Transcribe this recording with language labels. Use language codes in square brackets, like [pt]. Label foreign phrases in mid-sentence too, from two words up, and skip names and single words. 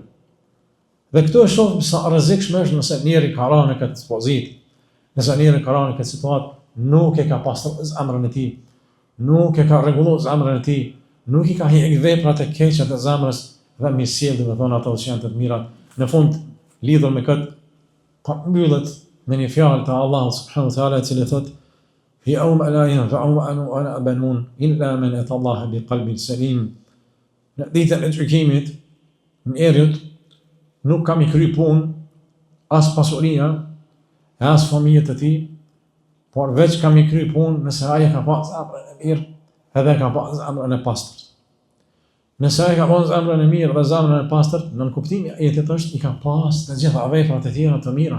[sq] Dhe këtu e shohim sa rrezikshme është nëse njeri ka rënë në këtë pozitë, nëse njeri ka rënë në këtë situatë, nuk e ka pastruar zemrën e tij, nuk e ka rregulluar zemrën e tij, nuk i ka hiq veprat e keqe të zemrës dhe mi sjell dhe thonë ato që janë të mira. Në fund lidhur me këtë pa mbyllet me një fjalë të Allahut [ar] سبحانه وتعالى, [sq] i cili thotë [ar] يوم لا ينفع مال ولا بنون إلا من أتى الله بقلب سليم. [sq] Në ditën e gjykimit, njeriut nuk kam i kry punë, as pasuria, as familjet e tij, por veç kam i kry punë nëse ai ka pas zemrën e mirë, edhe ka pas zemrën e pastër. Nëse ai ka pas zemrën e mirë dhe zemrën e pastër, në kuptimin e jetës është i ka pas të gjitha veprat e tjera të mira.